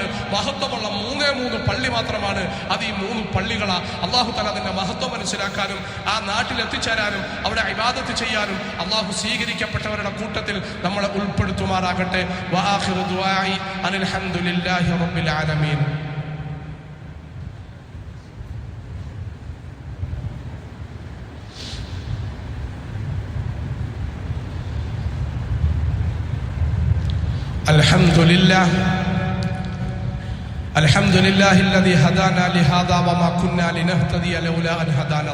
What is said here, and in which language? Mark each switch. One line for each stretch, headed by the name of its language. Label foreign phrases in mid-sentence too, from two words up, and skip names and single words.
Malayalam: മഹത്വമുള്ള 3 പള്ളി മാത്രമാണ്. അത് ഈ 3 പള്ളികളാ. അല്ലാഹു തആല അതിന്റെ മഹത്വം മനസ്സിലാക്കാനും ആ നാട്ടിൽ എത്തിച്ചേരാനും അവിടെ ഇബാദത്ത് ചെയ്യാനും അല്ലാഹു സ്വീകരിക്കപ്പെട്ടവരുടെ കൂട്ടത്തിൽ നമ്മളെ ഉൾപ്പെടുത്തുമാറാകട്ടെ.
Arabic: وآخر دعائي أن الحمد لله رب العالمين. الحمد لله الذي هدانا لهذا وما كنا لنهتدي لولا أن هدانا